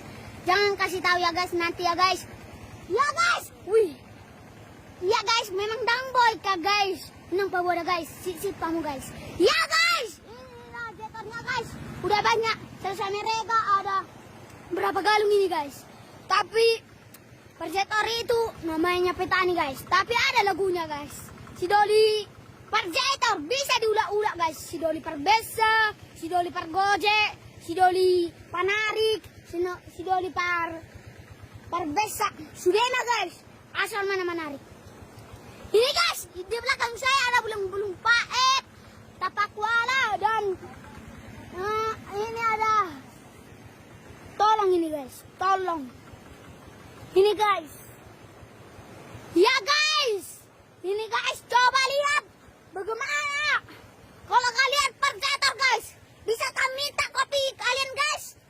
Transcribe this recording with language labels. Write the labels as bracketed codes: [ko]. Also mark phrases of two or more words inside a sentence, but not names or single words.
[id] Jangan kasih tahu ya guys nanti ya guys. Ya guys, wih, ya guys, memang dangboy kah guys, nampak bodoh guys, sip kamu guys. Ya guys, inilah jetornya guys, udah banyak. Selesai mereka ada berapa galung ini guys. Tapi perjetor itu namanya petani guys, tapi ada lagunya guys. Si Doli perjetor bisa diulak-ulak guys. Si Doli perbesa, si Doli pergojek, si Doli panarik, si Doli perbesa. Sudah enak guys, asal mana menarik. Ini guys, di belakang saya ada [bbc] bulung-bulung paet, [id] tapak kuala, dan ini ada tolong ini guys, tolong. Ini guys. Ya guys. Ini guys, coba lihat bagaimana. Kalau kalian perjetor guys, bisa kami minta kopi kalian guys.